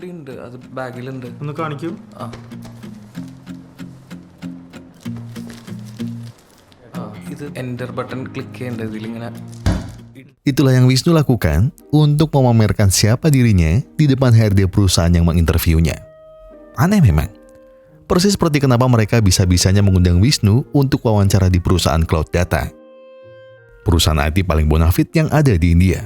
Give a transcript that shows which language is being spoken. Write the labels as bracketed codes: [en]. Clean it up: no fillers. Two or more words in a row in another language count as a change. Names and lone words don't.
[ml] അത് ബാഗിലുണ്ട്. ഒന്ന് കാണിക്കൂ. ഇത് [en] enter button click [ml] ചെയ്യേണ്ടത് ഇതിലിങ്ങനെ. [id] Itulah yang Wisnu lakukan untuk memamerkan siapa dirinya di depan HRD perusahaan yang menginterviewnya. Aneh memang. Persis seperti kenapa mereka bisa-bisanya mengundang Wisnu untuk wawancara di perusahaan cloud data. Perusahaan IT paling bonafit yang ada di India.